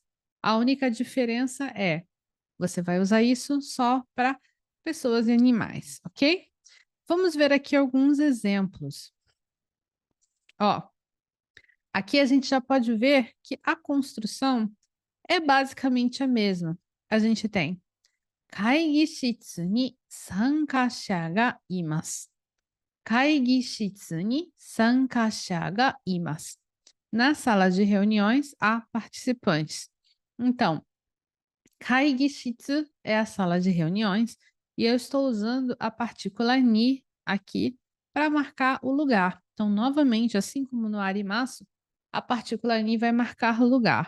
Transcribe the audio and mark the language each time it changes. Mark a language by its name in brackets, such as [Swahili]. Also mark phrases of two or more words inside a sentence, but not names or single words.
[Portuguese] A única diferença é, você vai usar isso só para pessoas e animais, ok? Vamos ver aqui alguns exemplos. Ó, aqui a gente já pode ver que a construção é basicamente a mesma. A gente tem [Japanese] 会議室に参加者がいます。会議室に参加者がいます. [Portuguese] Na sala de reuniões há participantes. Então, 会議室 é a sala de reuniões e eu estou usando a partícula ni aqui para marcar o lugar. Então, novamente, assim como no arimasu, a partícula ni vai marcar o lugar.